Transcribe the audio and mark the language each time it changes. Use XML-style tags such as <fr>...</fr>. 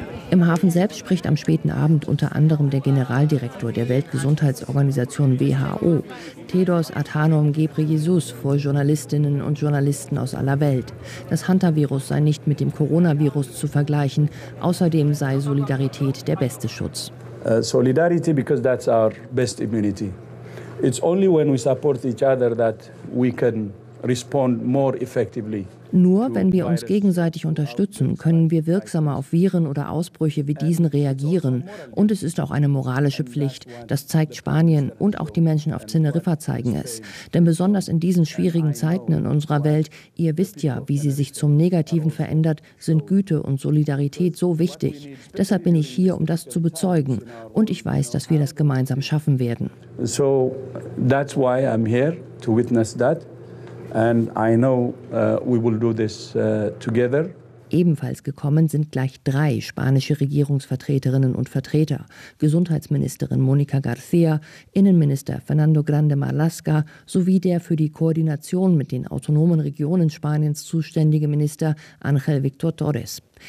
<de>Im Hafen selbst spricht am späten Abend unter anderem der Generaldirektor der Weltgesundheitsorganisation WHO, Tedros Adhanom Ghebreyesus, vor Journalistinnen und Journalisten aus aller Welt. Das Hantavirus sei nicht mit dem Coronavirus zu vergleichen, außerdem sei Solidarität der beste Schutz.</de> <en>Solidarity, because that's our best immunity. It's only when we support each other that we can respond more effectively.</en> <de>Nur wenn wir uns gegenseitig unterstützen, können wir wirksamer auf Viren oder Ausbrüche wie diesen reagieren. Und es ist auch eine moralische Pflicht. Das zeigt Spanien und auch die Menschen auf Teneriffa zeigen es. Denn besonders in diesen schwierigen Zeiten in unserer Welt, ihr wisst ja, wie sie sich zum Negativen verändert, sind Güte und Solidarität so wichtig. Deshalb bin ich hier, um das zu bezeugen. Und ich weiß, dass wir das gemeinsam schaffen werden.</de> <en>So, that's why I'm here, to witness that. And I know we will do this together.</en> <de>Ebenfalls gekommen sind gleich drei spanische Regierungsvertreterinnen und Vertreter. Gesundheitsministerin Mónica García, Innenminister Fernando Grande Marlaska sowie der für die Koordination mit den autonomen Regionen Spaniens zuständige Minister Ángel Víctor Torres.</de>